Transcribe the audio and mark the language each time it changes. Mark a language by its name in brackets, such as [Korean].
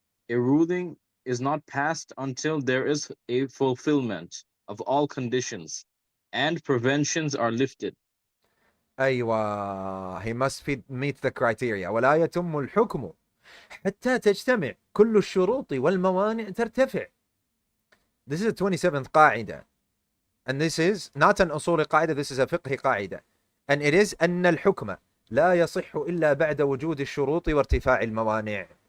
[English] A ruling is not passed until there is a fulfillment of all conditions and preventions are lifted. أيوة, he must meet the criteria. [Arabic] ولا يتم الحكم حتى تجتمع كل الشروط والموانع ترتفع. [English] This is a 27th قاعدة. And this is not an أصول قاعدة, this is a فقه قاعدة. And it is [Arabic] أن الحكم لا يصح إلا بعد وجود الشروط وارتفاع الموانع.